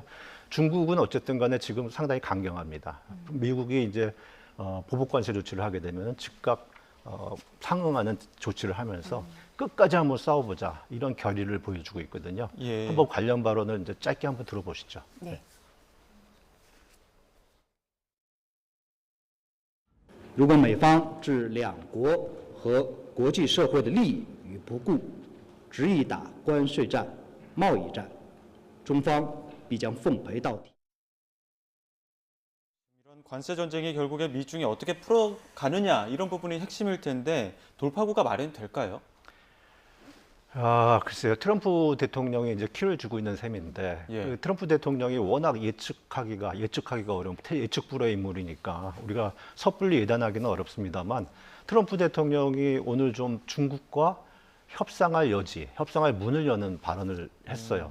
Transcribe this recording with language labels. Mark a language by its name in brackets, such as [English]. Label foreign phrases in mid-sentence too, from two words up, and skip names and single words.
[Korean] 중국은 어쨌든 간에 지금 상당히 강경합니다. 미국이 이제 보복 관세 조치를 하게 되면 즉각 상응하는 조치를 하면서 끝까지 한번 싸워보자 이런 결의를 보여주고 있거든요. 예. 한번 관련 발언을 이제 짧게 한번 들어보시죠. 네. [Chinese] 如果美方置两国和国际社会的利益于不顾，执意打关税战、贸易战，中方必将奉陪到底。 [Korean] 이런 관세 전쟁이 결국에 미중이 어떻게 풀어가느냐 이런 부분이 핵심일 텐데 돌파구가 마련될까요? 글쎄요. 트럼프 대통령이 이제 키를 주고 있는 셈인데 예. 그 트럼프 대통령이 워낙 예측하기가 어려운 예측 불허의 인물이니까 우리가 섣불리 예단하기는 어렵습니다만 트럼프 대통령이 오늘 좀 중국과 협상할 문을 여는 발언을 했어요.